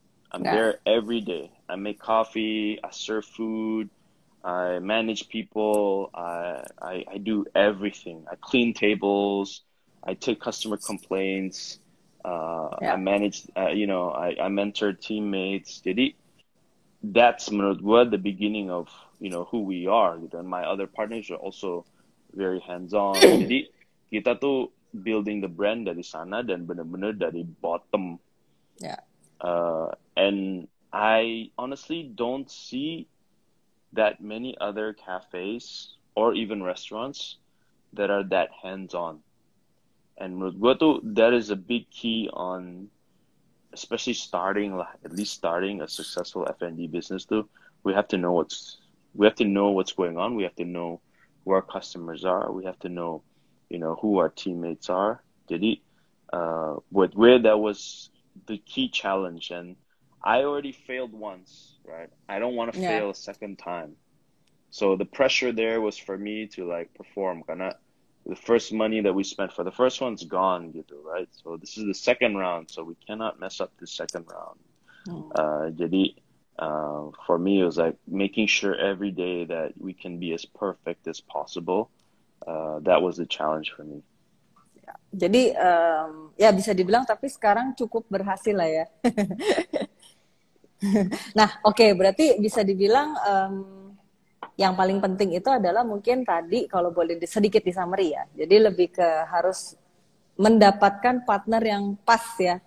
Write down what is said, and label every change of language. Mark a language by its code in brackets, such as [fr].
[en] I'm there every day. I make coffee, I serve food, I manage people, I do everything. I clean tables, I take customer complaints, I manage, I mentor teammates. [id] Jadi [en] that's [id] menurut gue [en] the beginning of, you know, who we are. And my other partners are also very hands-on. [id] Jadi kita tuh [en] building the brand [id] dari sana dan benar-benar dari bottom. [en] And I honestly don't see that many other cafes or even restaurants that are that hands-on. And [id] menurut gue tuh [en] that is a big key on, especially at least starting a successful F&B business too. We have to know what's going on. We have to know who our customers are. We have to know, you know, who our teammates are. [id] Jadi, [en] where that was the key challenge, and I already failed once, right? I don't want to fail a second time. So the pressure there was for me to like perform. [id] Karena [en] the first money that we spent for the first one's gone, gitu, right? So this is the second round, so we cannot mess up the second round. [id] Jadi [en] For me, it was like making sure every day that we can be as perfect as possible. That was the challenge for me. [id] Jadi ya bisa dibilang tapi sekarang cukup berhasil lah ya. Nah, oke, berarti bisa dibilang yang paling penting itu adalah mungkin tadi kalau boleh sedikit di summary ya. Jadi lebih ke harus mendapatkan partner yang pas ya.